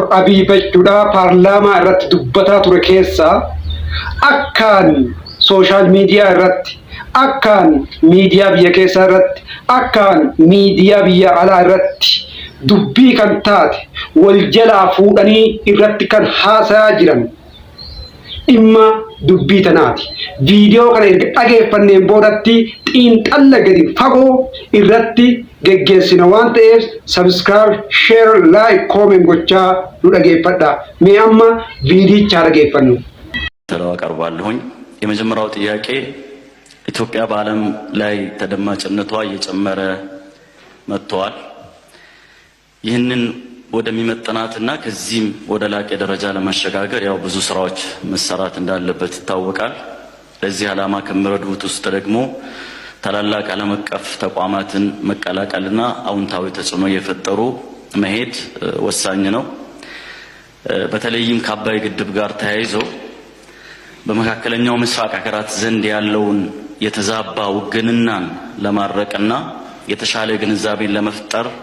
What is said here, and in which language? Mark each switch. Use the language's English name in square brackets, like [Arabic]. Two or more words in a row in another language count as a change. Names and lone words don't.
[Oromo] Abiy jechuudha paarlaamaa irratti dubbataa ture keessa akkaan sooshaal miidiyaa irratti akkaan miidiyaa biyya keessaa irratti akkaan miidiyaa biyya alaa irratti dubbii kan taate wal jalaa fuudhanii irratti kan haasaa jiran imma dubbii tanaati. Viidiyoo kana erga dhageeffanneen boodatti xiinxalla gadi fagoo irratti geggeessina waan ta'eef [English] subscribe, share, like, comment [Oromo] gochaa nu dhageeffadha. Mee amma viidiyichaa dhageeffannu. [Amharic] ተለው አቀርባለሁኝ። የመጀመሪያው ጥያቄ ኢትዮጵያ በዓለም ላይ ተደማጭነቷ እየጨመረ መጥቷል። ይህንን ወደሚመጥናትና ከዚህም ወደ ላቀ ደረጃ ለማሸጋገር ያው ብዙ ስራዎች መሰራት እንዳለበት ይታወቃል። ለዚህ ዓላማ ከሚረዱት ውስጥ ደግሞ ታላላቅ ዓለም አቀፍ ተቋማትን መቀላቀልና አውንታዊ ተጽዕኖ የፈጠሩ መሄድ ወሳኝ ነው። በተለይም ከአባይ ግድብ ጋር ተያይዞ በመካከለኛው ምስራቅ ሀገራት ዘንድ ያለውን የተዛባ ውግንናን ለማረቅና የተሻለ ግንዛቤን ለመፍጠር